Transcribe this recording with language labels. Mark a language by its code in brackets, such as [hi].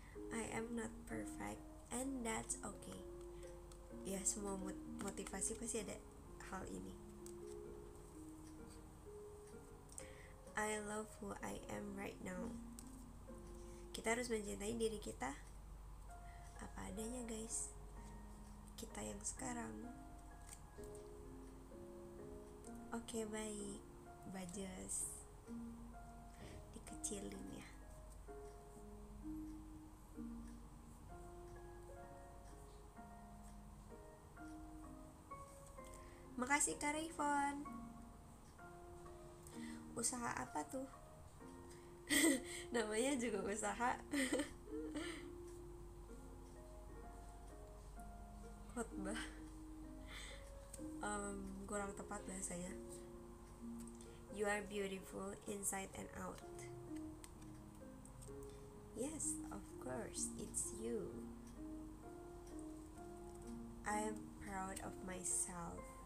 [en] I am not perfect and that's okay. [id] Ya semua motivasi pasti ada hal ini. [en] I love who I am right now. [id] Kita harus mencintai diri kita apa adanya guys. Kita yang sekarang. Oke baik, Bajas. Dikecilin ya. Makasih Kak Rayvon. Usaha apa tuh? Namanya juga usaha. Khotbah. Kurang tepat bahasanya. [en] You are beautiful inside and out. Yes, of course, it's you. I am proud of myself.